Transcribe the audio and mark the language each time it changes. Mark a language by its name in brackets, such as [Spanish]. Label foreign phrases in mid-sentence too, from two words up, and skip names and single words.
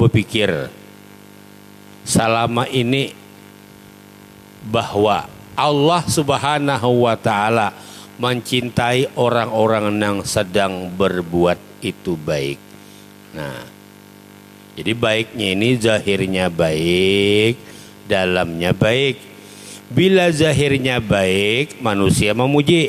[Indonesian] berpikir selama ini bahwa Allah [Arabic] سبحانه وتعالى [Indonesian] mencintai orang-orang yang sedang berbuat itu baik. Nah, jadi baiknya ini zahirnya baik, dalamnya baik. Bila zahirnya baik, manusia memuji.